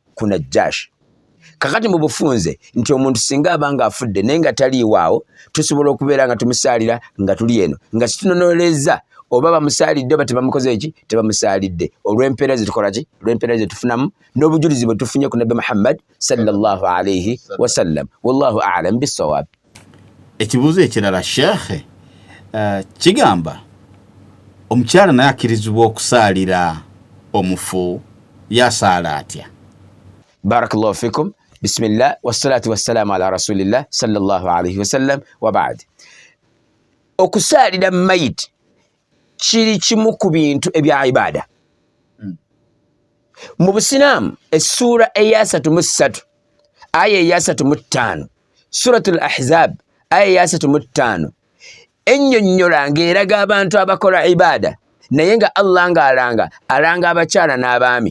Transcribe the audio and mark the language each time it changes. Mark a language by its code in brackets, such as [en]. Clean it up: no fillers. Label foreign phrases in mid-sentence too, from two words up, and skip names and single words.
[lg] Ku Najjashi. Kakati mu bufunze nti omuntu singa abanga afudde naye nga taliiwo awo, tusobola okubeera nga tumusaalira nga tuli eno, nga situnonooleza oba bamusaalidde oba tebamukoze eki? Tebamusaalidde, olw'empeera ze tukola ki? Olw'empeera ze tufunamu n'obujulizi bwe tufunye ku Nabbi Muhammad [ar] صلى الله عليه وسلم. والله أعلم بالصواب. [lg] Ekibuuzo ekirala Sheikh kigamba omukyala naye akkirizibwa okusaalira omufu, yasaala atya? [ar] بارك الله فيكم. بسم الله والصلاة والسلام على رسول الله صلى الله عليه وسلم وبعد. [lg] Okusaalira mayiti kiri kimu ku bintu ebya ibaada. Mu Busiraamu essuura eya 33 aya eya 35 suratul Ahzab aya eya 35 ennyonnyola ng'eraga abantu abakola ibaada naye nga Allah alanga abakyala n'abaami.